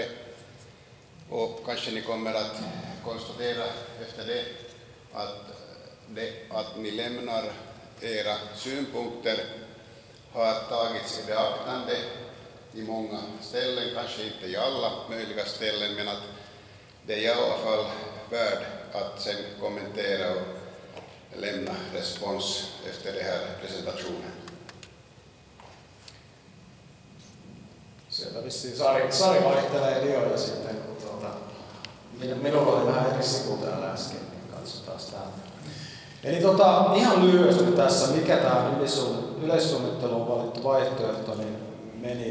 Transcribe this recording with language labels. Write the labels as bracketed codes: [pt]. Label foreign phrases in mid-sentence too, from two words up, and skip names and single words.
[sv] Och kanske ni kommer att konstatera efter det att ni lämnar era synpunkter har tagits i beaktande i många ställen, kanske inte i alla möjliga ställen, men att det är i alla fall värd att sen kommentera och lämna respons efter den här presentationen. [fi] Sieltä vissiin Sari vaihtelee dioja sitten, kun minulla oli vähän eri sivu täällä äsken, niin katsotaan sitä. Eli ihan lyhyesti tässä, mikä tämä yleissuunnitteluun valittu vaihtoehto niin meni.